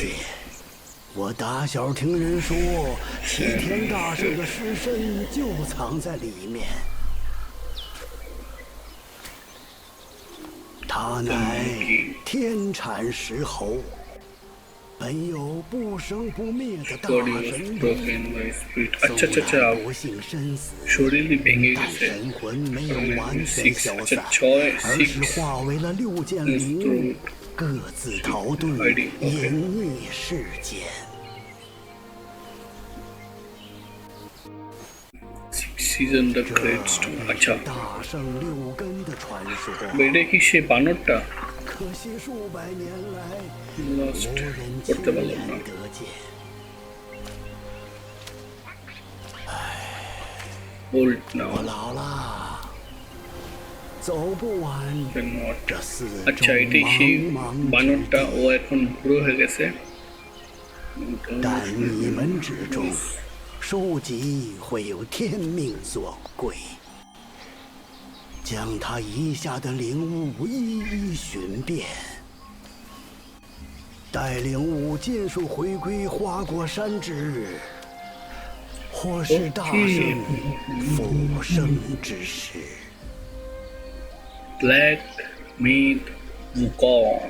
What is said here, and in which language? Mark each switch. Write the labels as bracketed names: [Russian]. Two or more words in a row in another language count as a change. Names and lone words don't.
[Chinese] 我打小听人说，齐天大圣的尸身就藏在里面。他乃天产石猴，本有不生不灭的大神通。虽然不幸身死， [Bangla] শরীরই ভেঙে [Chinese] 但 [Bangla] গেছে। [Chinese] 神魂没有完全消 [Bangla] আচ্ছা [Chinese] 散。 [Bangla] ছয় [Chinese] 而是化为了6件灵物，各自逃遁隐匿世间。 [English] Season the Great Stone. আচ্ছা [Chinese] 大圣6根的传说， [Bangla] এটা কি সে বানরটা? [Chinese] 可惜数百年来 [Bangla] লস্ট [Chinese] 无人亲 [Bangla] করতে পারলাম [Chinese] 眼 [Bangla] না। [Chinese] 得见。 [English] old now [Chinese] 我老了，走不完 [Bangla] নট। [Chinese] 这四 [Bangla] আচ্ছা [Chinese] 周 [Bangla] এটাই সেই [Chinese] 茫茫之 [Bangla] বানরটা, [Chinese] 地。 [Bangla] ও এখন বুড়ো হয়ে গেছে। [Chinese] 但你们之中，书籍会有天命所归，将他遗下的灵物一一寻遍，待灵物尽数回归花果山之日，或是大圣复生之时。 [Bangla] ব্ল্যাক মিড উকং।